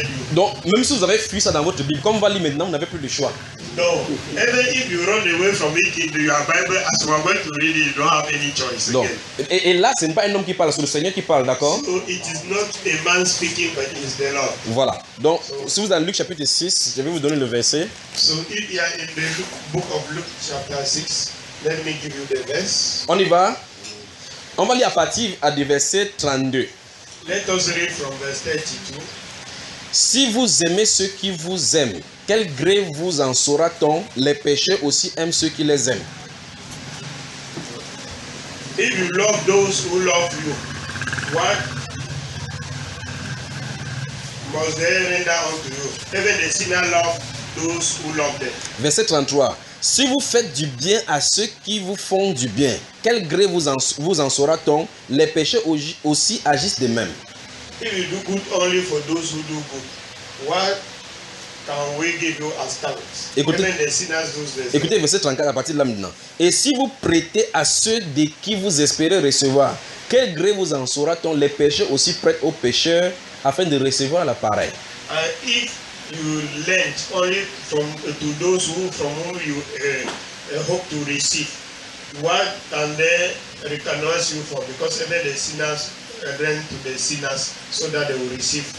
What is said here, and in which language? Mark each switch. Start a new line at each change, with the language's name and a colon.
French: Donc, même si vous avez fui ça dans votre Bible, comme on va lire maintenant, vous n'avez plus le choix. Donc, et là, ce n'est pas un homme qui parle, c'est le Seigneur qui parle, d'accord?
English: So it is not a man speaking, but it is the Lord.
French: Voilà. Donc, si vous êtes dans Luc chapitre 6, je vais vous donner le verset.
English: So if you are in the book of Luke chapter 6, let me give you the verse.
French: On y va. On va lire à partir du verset 32.
English: Let us read from verse 32.
French: Si vous aimez ceux qui vous aiment, quel gré vous en saura-t-on? Les pécheurs aussi aiment ceux qui les aiment.
English: If you love those who love you, what must they render unto you? Even the sinner love those who love them.
French: Verset 33. Si vous faites du bien à ceux qui vous font du bien, quel gré vous en saura-t-on? Les pécheurs aussi agissent de même.
English: If you do good only for those who do good, what can we give you as talents?
French: Écoutez verset 34 à partir de là maintenant. Et si vous prêtez à ceux de qui vous espérez recevoir, quel gré vous en saura-t-on? Les pécheurs aussi prêtent aux pécheurs afin de recevoir la pareille.
English: And if you lend only from to those who from whom you hope to receive, what can they recognize you for? Because even the sinners lend to the sinners so that they will receive.